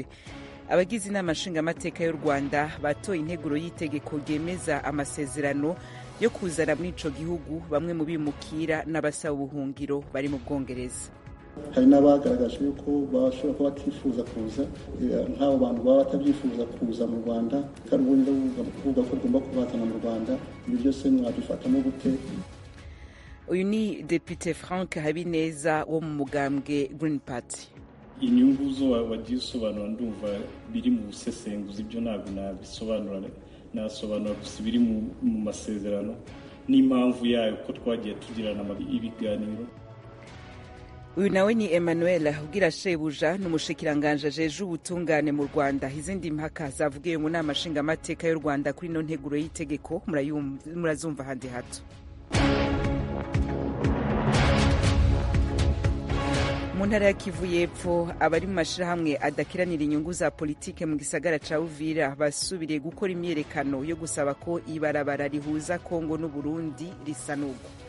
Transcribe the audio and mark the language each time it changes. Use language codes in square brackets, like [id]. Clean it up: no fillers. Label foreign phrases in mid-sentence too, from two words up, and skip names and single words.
[rn] Abagize inama nshingamateka y'u Rwanda batoye integuro y'itegeko ryemeza amasezerano yo kuzana muri ico gihugu bamwe mu bimukira n'abasaba ubuhungiro bari mu Bwongereza. [rw] Hari n'abagaragaje yuko bashobora kuba batifuza kuza, nk'abo bantu baba batabyifuza kuza mu Rwanda kandi ubundi bavuga ko bagomba kubatana mu Rwanda. Ibi byose mwabifatamo gute? [rn] Uyu ni Depite Frank Habineza wo mu mugambwe Green Party. [rw] Inyungu zo wagiye usobanura ndumva biri mu busesenguzi, ibyo ntabwo nabisobanura, nasobanura gusa biri mu masezerano n'impamvu yayo ko twagiye tugirana ibiganiro. [rn] Uyu nawe ni Emmanuel ubwira shebuja n'umushikiranganje ajeje ubutungane mu Rwanda. Izindi mpaka zavugiye mu nama nshingamateka y'u Rwanda kuri no nteguro y'itegeko murazumva handi hato. Mu ntara ya Kivu y'Epfo abari mu mashirahamwe adakiranira inyungu za politike mu gisagara ca Uvira basubiriye gukora imyerekano yo gusaba ko ibarabara rihuza Kongo n'u Burundi risanurwa.